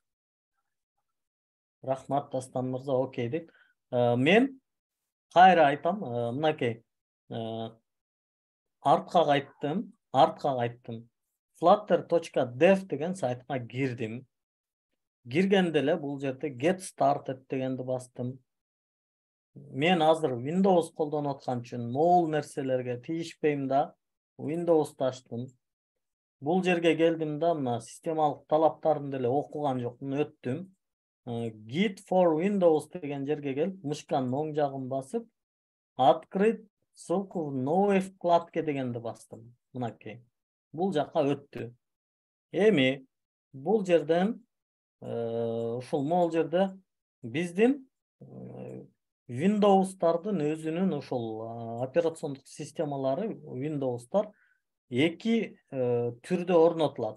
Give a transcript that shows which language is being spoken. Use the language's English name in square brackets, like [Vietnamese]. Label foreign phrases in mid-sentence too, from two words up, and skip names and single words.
[Kyrgyz] Рахмат, Дастан мырза, окей дейт. Мен кайра айтам, мынакей. Артка кайттым. Flutter.dev деген сайтка кирдим. Киргенде эле бул жерде [English] get started [Kyrgyz] дегенди бастым. Мен азыр Windows колдонуп аткан үчүн могул нерселерге тийишпейм да, Windows'ты ачтым. Бул жерге келдим да, мына системалык талаптарын деле окуган жокмун, өттүм. Git for Windows деген жерге келип, мышканын оң жагын басып, [Russian] открыть ссылку в новой вкладке [Kyrgyz] дегенди бастым. Мынакей. Бул жакка өттү. Эми бул жерден ушул могул жерде биздин Windows'тардын өзүнүн ушул операциондук системалары, Windows'тар эки түрдө орнотулат.